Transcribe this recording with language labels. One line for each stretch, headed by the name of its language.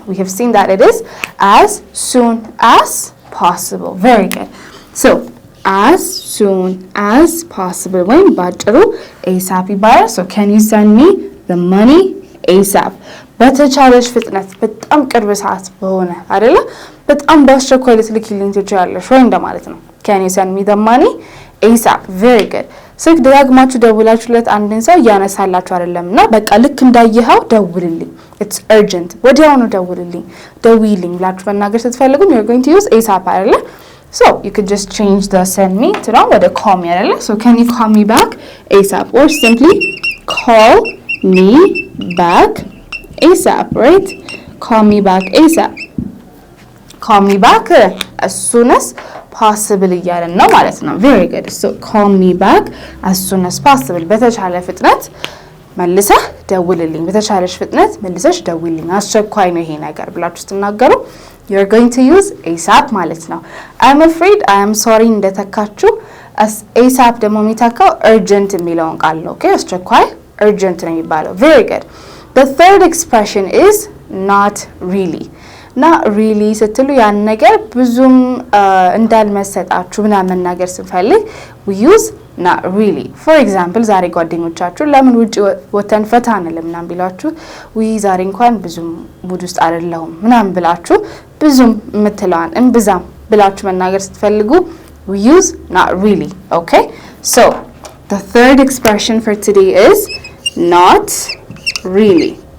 English: we have seen that it is as soon as possible. very good. so as soon as possible
Amharic: ወይም ባጭሩ
English: ASAP
Amharic: ይባላል.
English: so can you send me the money ASAP?
Amharic: በተቻለሽ ፍጥነት በጣም ቅርብ ሰዓት በሆነ አይደለ በጣም በአስቸኳይ ልትልኪልኝ ትችያለሽ ወይ እንደማለት ነው.
English: can you send me the money ASAP? very good.
Amharic: ስልክ ደጋግማችሁ ደውላችሁለት አንድን ሰው ያነሳላችሁ አይደለምና በቃ ልክ እንዳየኸው ደውልልኝ
English: it's urgent
Amharic: ወዲያውኑ ደውይልኝ ብላችሁ መናገር ስትፈልጉ
English: you're going to use ASAP
Amharic: አይደለ?
English: so you could just change the send me to now ወደ call me አይደለ? so can you call me back ASAP or simply call me back ASAP, right? call me back ASAP. call me back as soon as possible
Amharic: እያለን ነው ማለት ነው.
English: very good. so call me back as soon as possible
Amharic: በተቻለ ፍጥነት መልሰህ ደውልልኝ በተቻለሽ ፍጥነት መልሰሽ ደውልልኝ አስቸኳይ ነው ይሄ ነገር ብላችሁ ስትናገሩ
English: you're going to use ASAP
Amharic: ማለት ነው.
English: I'm afraid I am sorry
Amharic: እንደተካችሁ ASAP ደግሞ የሚተካው urgent የሚለውን ቃል ነው. okay አስቸኳይ urgent ነው የሚባለው.
English: very good. the third expression is not really.
Amharic: not really ስትሉ ያን ነገር ብዙም እንዳልመሰጣችሁ ምናምን መናገር ስንፈልግ
English: we use not really.
Amharic: for example ዛሬ ጓደኞቻችሁ ለምን ውጪ ወተን ፈታ አንልም ምናምን ቢሏችሁ we ዛሬ እንኳን ብዙም ሙድ ውስጥ አይደለሁም ምናምን ብላችሁ ብዙም የምትለዋን እንብዛም ብላችሁ መናገር ስትፈልጉ
English: we use not really. okay so the third expression for today is not really.